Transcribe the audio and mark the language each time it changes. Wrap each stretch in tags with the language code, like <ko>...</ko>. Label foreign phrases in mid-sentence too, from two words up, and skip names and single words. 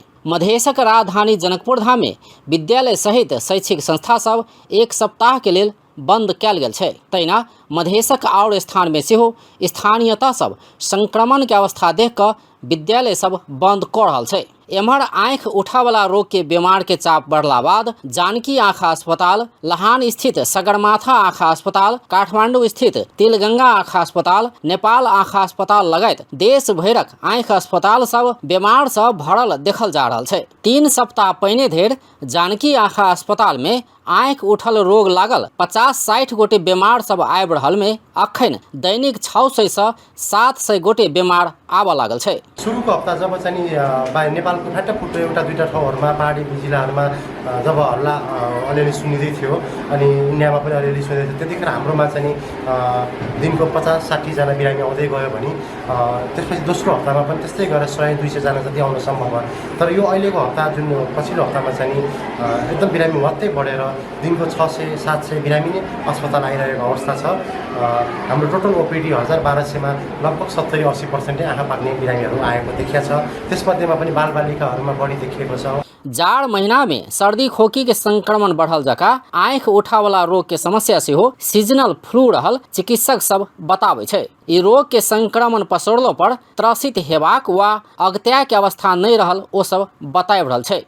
<mai>मधेशक राजधानी जनकपुरधाम में विद्यालय सहित शैक्षिक संस्था सब 1 सप्ताह के लेल बंद कयल गेल छै। तहिना मधेशक और स्थान में सेहो स्थानीयता सब संक्रमण के अवस्था देख कऽ विद्यालय सब बंद कऽ रहल छै। एम्हर आँख उठावाला रोग के बीमार के चाप बढ़ला बाद जानकी आँखा अस्पताल, लहान स्थित सगरमाथा आँखा अस्पताल, काठमांडू स्थित तिलगंगा आँखा अस्पताल, नेपाल आँखा अस्पताल लगायत देश भरक आँख अस्पताल सब बीमार सब भरल देखल जा रहल छै। 3 सप्ताह पहिने धरि जानकी आँखा अस्पताल में आँख उठल रोग लागल 50-60 गोटे बीमार सब आबि रहल में अखन दैनिक 600 से 700 गोटे बीमार आब लागल छै।</mai> <ne>सुरुको हप्ता जब चाहिँ नेपालको फाटाफुट्टो एउटा दुईटा ठाउँहरूमा पहाडी जिल्लाहरूमा जब हल्ला अलिअलि सुनिँदै थियो अनि इन्डियामा पनि अलिअलि सुनिँदै थियो, त्यतिखेर हाम्रोमा चाहिँ दिनको 50-60 जना बिरामी आउँदै गयो भने त्यसपछि दोस्रो हप्तामा पनि त्यस्तै गरेर 100-200 जना जति आउन सम्भव भयो। तर यो अहिलेको हप्ता जुन पछिल्लो हप्तामा चाहिँ एकदम बिरामी मात्रै बढेर दिनको 600-700 बिरामी नै अस्पताल आइरहेको अवस्था छ। हाम्रो</ne> <en>total OPD</en> <ne>1200मा लगभग 70-80% आँखा पाक्ने बिरामीहरू आएको देखिया छ। त्यसमध्येमा पनि बालबालिकाहरूमा बढी देखिएको छ।</ne> <mai>जाड़ महीना में सर्दी खोकी के संक्रमण बढ़ल जका आँख उठा वाला रोग के समस्या से हो सीजनल फ्लू रहल चिकित्सक सब बताबै छै। ई रोग के संक्रमण पसरलो पर त्रसित हेबाक वा अगत्या के अवस्था नहीं रहल ओ सब बताब रहल छै।</mai>